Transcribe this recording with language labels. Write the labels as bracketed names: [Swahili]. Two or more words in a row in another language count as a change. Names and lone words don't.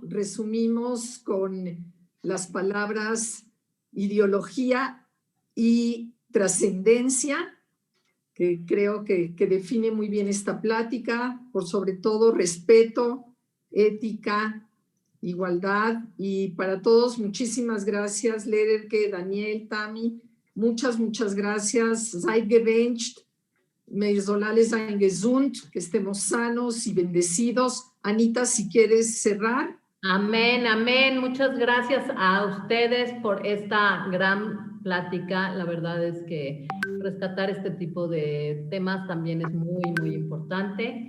[Spanish] Resumimos con las palabras ideología y trascendencia, que creo que define muy bien esta plática, por sobre todo respeto, ética, igualdad. Y para todos, muchísimas gracias, Lederke, Daniel, Tami, muchas gracias. [Yiddish] זײַט געבענטשט, מיר זאָל אַלץ זײַן געזונט, [Spanish] que estemos sanos y bendecidos. Anita, si quieres cerrar. Amén, amén. Muchas gracias a ustedes por esta gran plática. La verdad es que rescatar este tipo de temas también es muy, muy importante.